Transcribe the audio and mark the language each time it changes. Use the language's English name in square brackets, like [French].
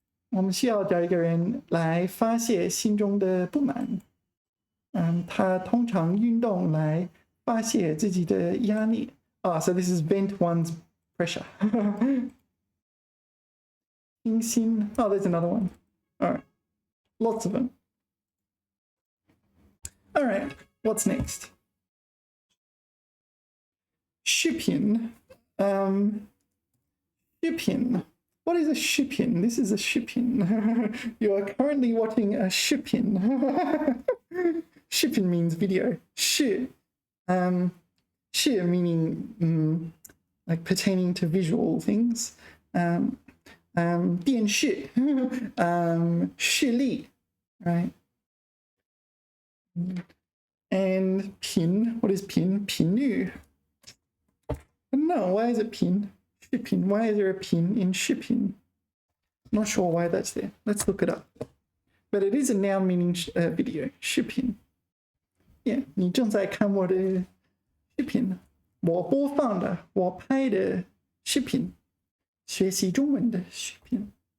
[Chinese] 我们需要找一个人来发泄心中的不满。他通常运动来发泄自己的压力。 [English] So this is vent one's pressure. 清新.Oh, there's another one. All right. Lots of them. All right. What's next? [Chinese] 视频. [English] 视频.What is a 视频?This is a 视頻. You are currently watching a 视频. 视频 means video. 视 meaning like pertaining to visual things. 电视 视力, right? And 频, what is 频? 频率.I don't know, why is it 频? 视频, why is there a 频 in 视频? Not sure why that's there. Let's look it up. But it is a noun meaning video. [Chinese] 视频. Yeah, 你正在看我的视频。我播放的，我拍的视频，学习中文的视频。